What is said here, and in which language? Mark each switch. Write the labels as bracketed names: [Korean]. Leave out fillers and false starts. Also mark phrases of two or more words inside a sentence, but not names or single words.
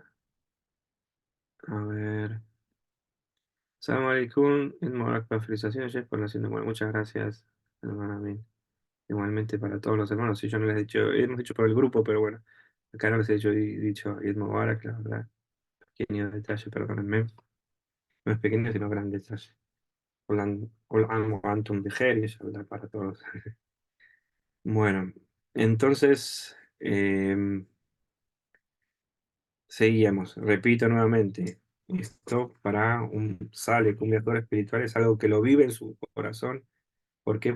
[Spanish] A ver. [Arabic] سلام عليكم، عيد مبارك [Spanish] para felicitaciones, Jeff, por naciendo. Bueno, muchas gracias, hermano Amin. Igualmente para todos los hermanos. Si yo no les he dicho, hemos dicho por el grupo, pero bueno, acá no les he dicho [Arabic] عيد مبارك, [Spanish] la verdad. Pequeño detalle, perdónenme. No es pequeño, sino gran detalle. [Arabic] كل عام وأنتم بخير, [Spanish] y inshallah para todos. Bueno, entonces, Seguíamos, repito nuevamente, esto para un Sálek, un viajero espiritual, es algo que lo vive en su corazón. ¿Por qué?